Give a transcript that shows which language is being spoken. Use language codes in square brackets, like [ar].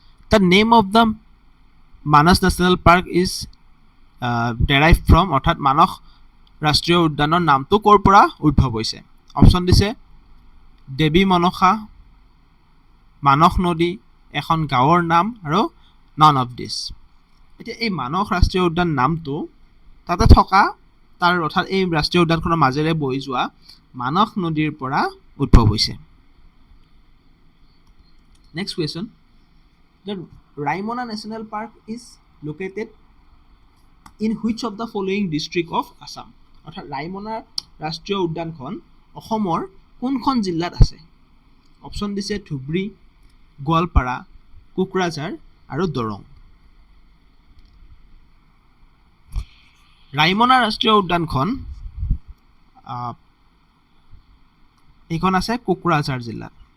[en] The name of the Manas National Park is derived from, [as] অৰ্থাৎ মানস ৰাষ্ট্ৰীয় উদ্যানৰ নামটো ক'ৰ পৰা উদ্ভৱ হৈছে? অপশ্যন দিছে দেৱী মনসা, মানস নদী, এখন গাঁৱৰ নাম, আৰু নন অফ দিছ। এতিয়া এই মানস ৰাষ্ট্ৰীয় উদ্যান নামটো তাতে থকা তাৰ অৰ্থাৎ এই ৰাষ্ট্ৰীয় উদ্যানখনৰ মাজেৰে বৈ যোৱা মানস নদীৰ পৰা উদ্ভৱ হৈছে। [en] Next question. The Raimona National Park is located in which of the following district of Assam? [as] অৰ্থাৎ ৰাইমনা ৰাষ্ট্ৰীয় উদ্যানখন অসমৰ কোনখন জিলাত আছে? অপশ্যন দিছে ধুবুৰী, গোৱালপাৰা, কোকৰাঝাৰ আৰু দৰং। ৰাইমনা ৰাষ্ট্ৰীয় উদ্যানখন এইখন আছে কোকৰাঝাৰ জিলাত।